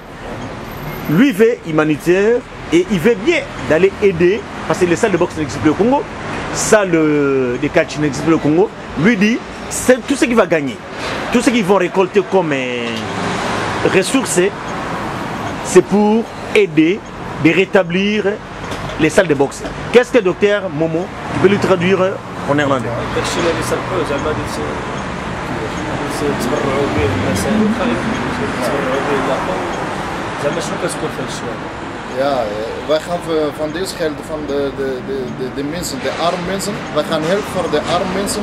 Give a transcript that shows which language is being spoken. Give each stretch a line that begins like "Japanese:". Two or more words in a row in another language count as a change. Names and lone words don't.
French: Lui veut humanitaire et il veut bien d'aller aider, parce que les salles de boxe n'existent plus au Congo, salles de catch n'existent plus au Congo. Lui dit c'est tout ce qu'il va gagner, tout ce qu'ils vont récolter comme ressources, c'est pour aider de rétablir les salles de boxe. Qu'est-ce que docteur Momo, tu peux lui traduire en néerlandais?
Dutch: Ja, wij gaan van deze geld van de mensen, de arme mensen, wij gaan helpen voor de arme mensen.